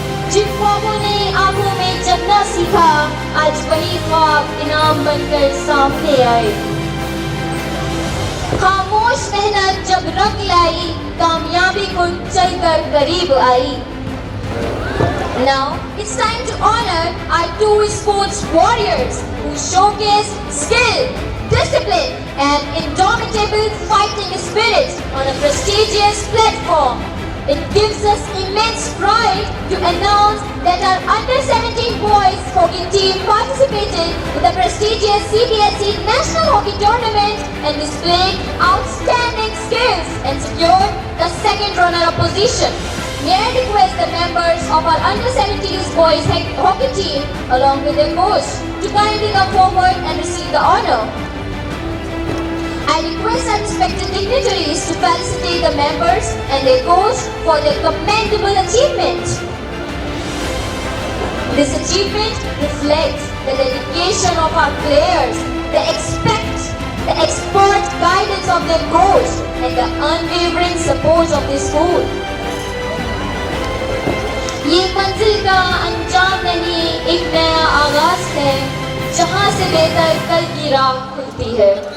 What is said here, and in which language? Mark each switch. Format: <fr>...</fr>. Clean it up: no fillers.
<hi>जिन ख्वाबों ने आंखों में जगना सीखा, आज वही ख्वाब इनाम बनकर सामने आए। खामोश मेहनत जब रंग लाई, कामयाबी को चलकर करीब आई।</hi> <en>Now it's time to honor our two sports warriors who showcase skill, discipline and indomitable fighting spirit on a prestigious platform. It gives us immense pride to announce that our under-17 boys hockey team participated in the prestigious CBSE National Hockey Tournament and displayed outstanding skills and secured the second runner-up position. May I request the members of our under-17 boys hockey team along with their coach to kindly come forward and receive the honor. I request our respected dignitaries to felicitate the members and their coach for their commendable achievement. This achievement reflects the dedication of our players, the expert guidance of their coach, and the unwavering support of the school.</en> <hi>ये मंजिल का अंजाम नहीं, एक नया आगाज है, जहां से बेहतर कल की राह खुलती है।</hi>